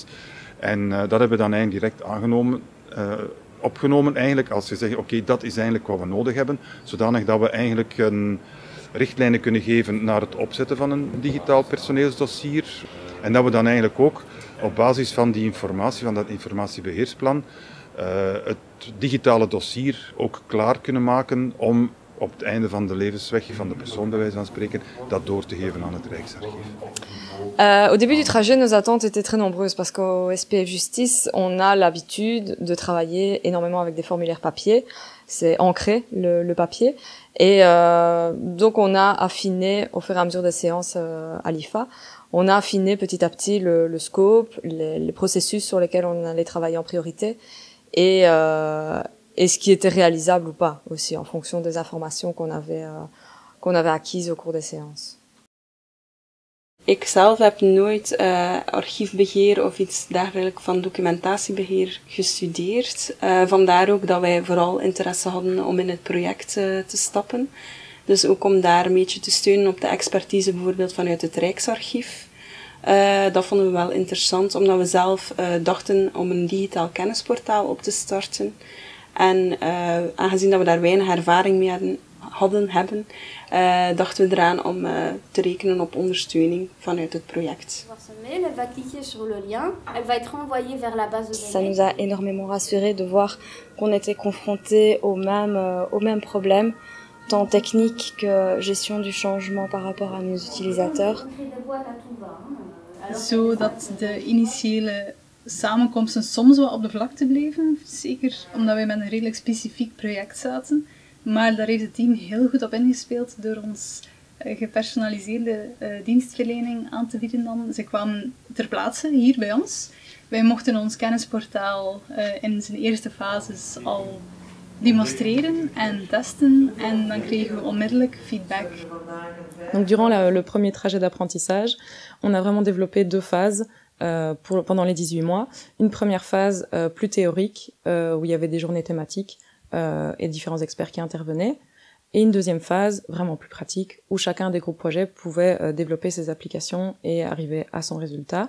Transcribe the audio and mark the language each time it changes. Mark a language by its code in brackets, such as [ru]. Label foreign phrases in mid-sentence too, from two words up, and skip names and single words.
[nl] En dat hebben we dan eigenlijk direct opgenomen eigenlijk als we zeggen, oké, dat is eigenlijk wat we nodig hebben, zodanig dat we eigenlijk richtlijnen kunnen geven naar het opzetten van een digitaal personeelsdossier. En dat we dan eigenlijk ook op basis van die informatie, van dat informatiebeheersplan, het digitale dossier ook klaar kunnen maken om op het einde van de levensweg van de persoon, bij wijze van spreken, dat door te geven aan het Rijksarchief. [fr] Au début du trajet, nos attentes étaient très nombreuses parce qu'au SPF Justice, on a l'habitude de travailler énormément avec des formulaires papier. C'est ancré, le papier. Et donc on a affiné, au fur et à mesure des séances à l'IFA, on a affiné petit à petit le scope, les processus sur lesquels on allait travailler en priorité et ce qui était réalisable ou pas aussi en fonction des informations qu'on avait acquises au cours des séances. [nl] Ik zelf heb nooit archiefbeheer of iets dergelijks van documentatiebeheer gestudeerd. Vandaar ook dat wij vooral interesse hadden om in het project te stappen. Dus ook om daar een beetje te steunen op de expertise bijvoorbeeld vanuit het Rijksarchief. Dat vonden we wel interessant, omdat we zelf dachten om een digitaal kennisportaal op te starten. En aangezien dat we daar weinig ervaring mee hebben, dachten we eraan om te rekenen op ondersteuning vanuit het project. [fr] Ça nous a énormément rassuré de voir qu'on était confrontés aux mêmes problèmes, tant techniques que gestion du changement par rapport à nos utilisateurs. [nl] Zodat de initiële samenkomsten soms wel op de vlakte bleven, zeker omdat wij met een redelijk specifiek project zaten. Maar daar heeft het team heel goed op ingespeeld door ons gepersonaliseerde dienstverlening aan te bieden dan. Ze kwamen ter plaatse hier bij ons. Wij mochten ons kennisportaal in zijn eerste fases al demonstreren en testen en dan kregen we onmiddellijk feedback. [fr] Donc durant le premier trajet d'apprentissage, on a vraiment développé deux phases pendant les 18 mois. Une première phase plus théorique où il y avait des journées thématiques et différents experts qui intervenaient. Et une deuxième phase, vraiment plus pratique, où chacun des groupes projets pouvait développer ses applications et arriver à son résultat.